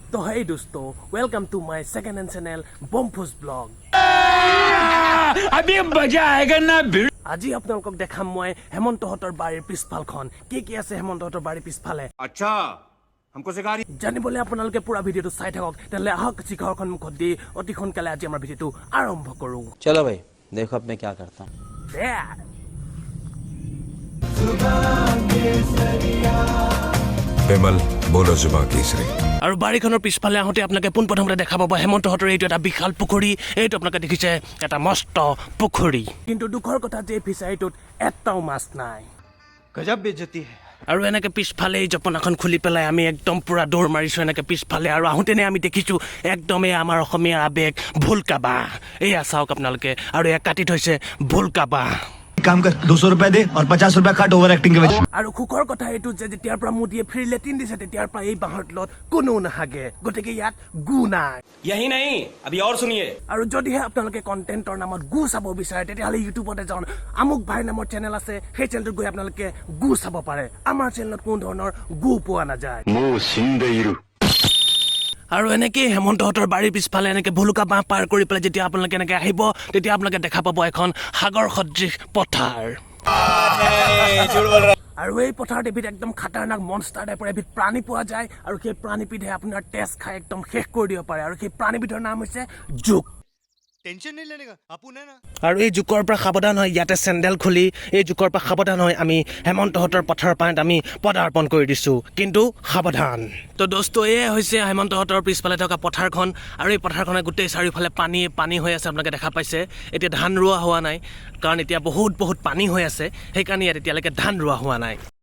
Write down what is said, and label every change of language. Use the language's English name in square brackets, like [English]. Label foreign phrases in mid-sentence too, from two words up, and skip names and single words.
[Hindi] तो hey दोस्तों, [English] welcome to my second hand channel [Hindi] बमफुस ब्लॉग। अभी मजा आएगा ना। [Assamese] আজি আপোনালোকক দেখাম মই হেমন্তহঁতৰ বাৰীৰ পিছফালখন কি আছে হেমন্তহঁতৰ বাৰীৰ পিছফালে। [Hindi] अच्छा हमको सिखा रही। [Assamese] জানিবলৈ আপোনালোকে পুৰা ভিডিঅ'টো চাই থাকক। তেলে আহক চিকাৰখন মুখত দি অতি সোনকালে আজি আমাৰ ভিডিঅ'টো আৰম্ভ কৰো। [Hindi] चलो भाई देखो अब मैं क्या करता हूँ। বিমল बोलो जुबा केसरी। [Assamese] আৰু বাৰীখনৰ পিছফালে আহোঁতে আপোনালোকে পোনপ্ৰথমতে দেখা পাব হেমন্তহঁতৰ এইটো এটা বিশাল পুখুৰী। এইটো আপোনালোকে দেখিছে এটা মস্ত পুখুৰী, কিন্তু দুখৰ কথা যে ফিচাৰীটোত এটাও মাছ নাই। [Hindi] गजब बेइज्जती है। [Assamese] আৰু এনেকে পিছফালে এই জপনাখন খুলি পেলাই আমি একদম পুৰা দৌৰ মাৰিছো এনেকে পিছফালে। আৰু আহোঁতেনে আমি দেখিছো একদমেই আমাৰ অসমীয়া আৱেগ ভুলকা বাঁহ। এয়া চাওক আপোনালোকে, আৰু এয়া কাটি থৈছে ভুলকা বাঁহ। [Hindi] काम कर 200 रुपए दे और 50 रुपए काट [English] over acting [Hindi] के वजह। [Assamese] আৰু সুখৰ কথা এইটো যে যেতিয়াৰ পৰা মোদীয়ে [English] free latrine [Assamese] দিছে তেতিয়াৰ পৰা এই বাঁহৰ তলত কোনো নাহাগে, গতিকে ইয়াত গু নাই। [Hindi] यही नहीं, अभी और सुनिए। [Assamese] আৰু যদিহে আপোনালোকে কণ্টেণ্টৰ নামত গু চাব বিচাৰে তেতিয়াহ'লে ইউটিউবত এজন আমুক ভাই নামৰ চেনেল আছে, সেই চেনেলটোত গৈ আপোনালোকে গু চাব পাৰে। আমাৰ চেনেলত কোনো ধৰণৰ গু পোৱা নাযায়। আৰু এনেকৈ হেমন্তহঁতৰ বাৰীৰ পিছফালে এনেকৈ ভুলুকা বাঁহ পাৰ কৰি পেলাই যেতিয়া আপোনালোকে এনেকৈ আহিব তেতিয়া আপোনালোকে দেখা পাব এখন সাগৰ সদৃশ পথাৰ। আৰু এই পথাৰত এবিধ একদম খাতাৰনাক [English] monster type [Assamese] এবিধ প্ৰাণী পোৱা যায়, আৰু সেই প্ৰাণীবিধে আপোনাৰ তেজ খাই একদম শেষ কৰি দিব পাৰে। আৰু সেই প্ৰাণীবিধৰ নাম হৈছে জোক। [Hindi] टेंशन नहीं लेने का आपू ने ना। [Assamese] আৰু এই জোকৰ পৰা সাৱধান হৈ ইয়াতে চেণ্ডেল খুলি এই জোকৰ পৰা সাৱধান হৈ আমি হেমন্তহঁতৰ পথাৰৰ পানীত আমি পদাৰ্পণ কৰি দিছোঁ, কিন্তু সাৱধান। তো দোস্ত এয়ে হৈছে হেমন্তহঁতৰ পিছফালে থকা পথাৰখন। আৰু এই পথাৰখনে গোটেই চাৰিওফালে পানী হৈ আছে, আপোনালোকে দেখা পাইছে। এতিয়া ধান ৰোৱা হোৱা নাই, কাৰণ এতিয়া বহুত পানী হৈ আছে, সেইকাৰণে ইয়াত এতিয়ালৈকে ধান ৰোৱা হোৱা নাই।